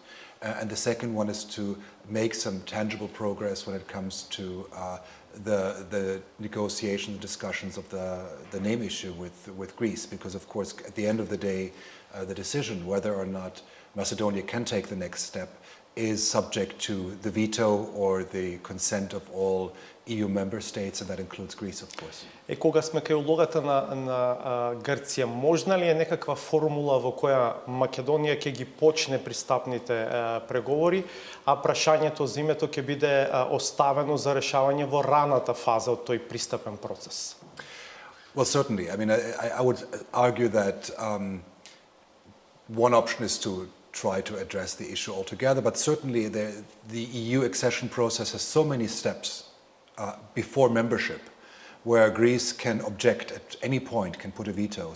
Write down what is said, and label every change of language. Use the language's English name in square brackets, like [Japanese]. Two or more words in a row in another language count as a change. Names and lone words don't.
[English] And the second one is to make some tangible progress when it comes to the negotiations and discussions of the name issue with Greece, because of course at the end of the day the decision whether or not Macedonia can take the next step is subject to the veto or the consent of all EU member states, and that includes Greece, of course. [Macedonian] Кога сме кај улогата на Грција, можна ли е некаква формула во која Македонија ќе ги почне пристапните преговори, а прашањето за името ќе биде оставено за решавање во раната фаза од тој пристапен процес? [English] Well, certainly. I mean, I would argue that one option is to try to address the issue altogether, but certainly the EU accession process has so many steps before membership, where Greece can object at any point, can put a veto.